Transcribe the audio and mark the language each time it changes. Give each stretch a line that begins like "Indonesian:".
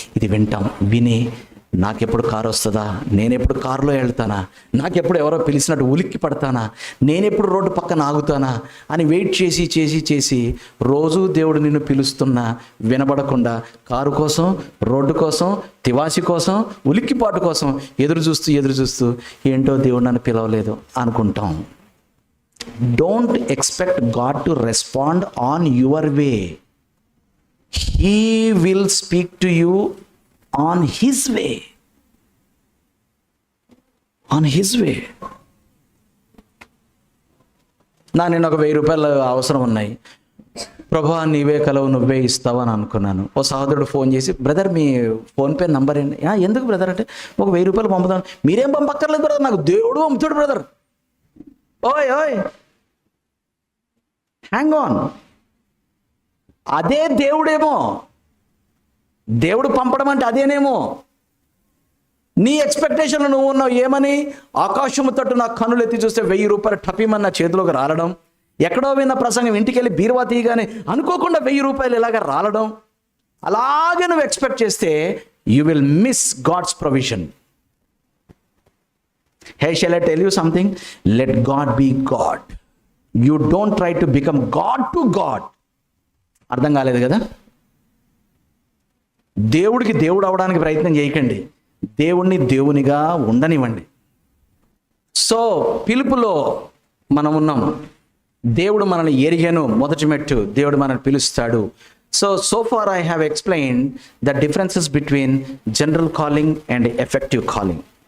Telugu: ఇది విని నాకెప్పుడు కారు వస్తుందా, నేనెప్పుడు కారులో వెళ్తానా, నాకెప్పుడు ఎవరో పిలిచినట్టు ఉలిక్కి పడతానా, నేనెప్పుడు రోడ్డు పక్కన ఆగుతానా అని వెయిట్ చేసి రోజు దేవుడు నిన్ను పిలుస్తున్నా వినబడకుండా కారు కోసం, రోడ్డు కోసం, తివాసి కోసం, ఉలిక్కిపాటు కోసం ఎదురు చూస్తూ ఏంటో దేవుడు నన్ను పిలవలేదు అనుకుంటాం.
English: Don't expect God to respond on your way. He will speak to you on His way. On His way.
Telugu: నేను ఒక 1000 రూపాయలు అవసరం ఉన్నాయి, ప్రభువా నీవే కలవు, నువ్వే ఇస్తావు అని అనుకున్నాను. ఓ సహోదరుడు ఫోన్ చేసి, బ్రదర్ మీ ఫోన్పే నంబర్ ఏంటి? ఎందుకు బ్రదర్ అంటే, ఒక 1000 రూపాయలు పంపుతాను. మీరేం పంపక్కర్లేదు బ్రదర్, నాకు దేవుడు పంపుతాడు బ్రదర్.
English: ఓయ్ hang on.
Telugu: అదే దేవుడేమో, దేవుడు పంపడం అంటే అదేనేమో. నీ ఎక్స్పెక్టేషన్లో నువ్వు ఉన్నావు ఏమని? ఆకాశము తట్టు నా కన్నులు ఎత్తి చూస్తే 1000 రూపాయలు టపిమని నా చేతిలోకి రాలడం, ఎక్కడో విన్న ప్రసంగం ఇంటికి వెళ్ళి బీరువా తీయగానే అనుకోకుండా 1000 రూపాయలు ఇలాగ రాలడం, అలాగే నువ్వు ఎక్స్పెక్ట్ చేస్తే
English: You will miss God's provision. Hey, shall I tell you something? Let God be God. You don't try to become God to God.
Telugu: అర్థం కాలేదు కదా? దేవుడికి దేవుడు అవడానికి ప్రయత్నం చేయకండి, దేవుణ్ణి దేవునిగా ఉండనివ్వండి. సో పిలుపులో మనం ఉన్నాం, దేవుడు మనల్ని ఎరిగాను, మొదటి మెట్టు దేవుడు మనల్ని పిలుస్తాడు.
English: So far I have explain the differences between general calling and effective calling.